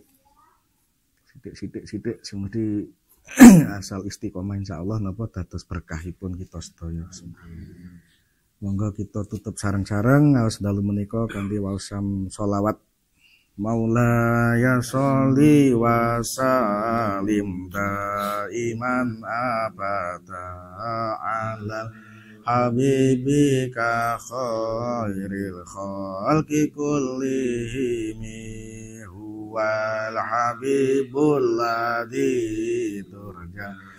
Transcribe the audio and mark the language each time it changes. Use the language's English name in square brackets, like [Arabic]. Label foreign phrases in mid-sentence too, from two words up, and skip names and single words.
[Javanese] Sithik sing mesti asal istiqomah insyaallah napa dados berkahipun kita sedaya. Monggo kita tutup sareng-sareng ngaos dalu menika kanthi waosam sholawat. [Arabic] مولاي صل وسلم دائما أبدا على حبيبك خير الخلق كلهم هو الحبيب الذي ترجى